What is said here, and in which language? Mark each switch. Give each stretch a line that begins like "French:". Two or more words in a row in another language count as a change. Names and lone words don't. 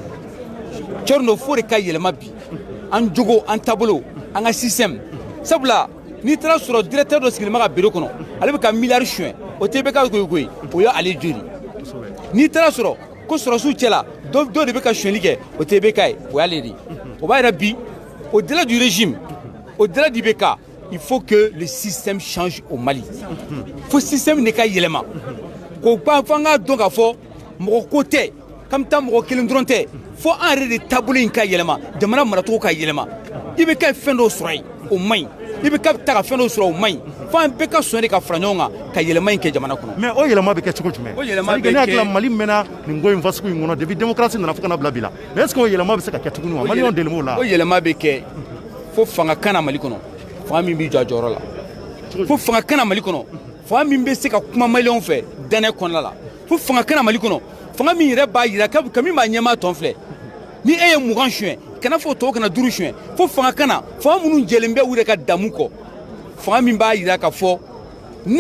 Bambara: cɛrɛ dɔ fo de ka yɛlɛma bi an jogo an taabolo an ka système sabula n'i taara sɔrɔ directeur dɔ sigilen bɛ ka bureau kɔnɔ ale bɛ ka miliyari suɲɛ o tɛ IBK koyi o ye ale joli n'i taara sɔrɔ ko sɔrɔsiw cɛla dɔ de bɛ ka suɲɛli kɛ o tɛ IBK ye o y'ale de ye o b'a jira bi
French: au-delà du régime au-delà d'IBK il faut que le système change au Mali
Bambara: fo système de ka yɛlɛma k'o ban fo an k'a dɔn k'a fɔ mɔgɔ ko tɛ k'an bɛ taa mɔgɔ kelen dɔrɔn tɛ fo an yɛrɛ de taabolo in ka yɛlɛma jamana maracogo ka yɛlɛma IBK ye fɛn dɔw sɔrɔ yen o man ɲi IBK bɛ taa ka fɛn dɔw sɔrɔ o man ɲi fo an bɛɛ ka sɔn de ka fara ɲɔgɔn kan ka yɛlɛma in kɛ jamana kɔnɔ. mais o yɛlɛma bɛ kɛ cogo jumɛn. o yɛlɛma bɛ kɛ ne hakili Mali mɛnna nin ko in fasugu in kɔnɔ
French: depuis démocratie
Bambara: nana fo ka na bila bi la
French: mais est ce que
Bambara: o yɛlɛma bɛ se ka kɛ tuguni wa maliyɛnw deli b'o la. o yɛlɛma bɛ kɛ fo fanga kana Mali kɔnɔ fanga min b'i jɔ a jɔyɔrɔ la fo fanga kana Mali kɔnɔ fanga min bɛ se ka kuma maliyɛnw fɛ danaya kɔnɔna la fo fanga kana Mali kɔnɔ fanga min yɛrɛ b'a jira ka min b'a ɲɛmaa tɔn filɛ ni e ye 20 suɲɛ kana fɔ tɔw kana 5 suɲɛ fo fanga kana fanga minnu jɛlen bɛ u yɛrɛ ka damu kɔ fanga min b'a jira ka fɔ ne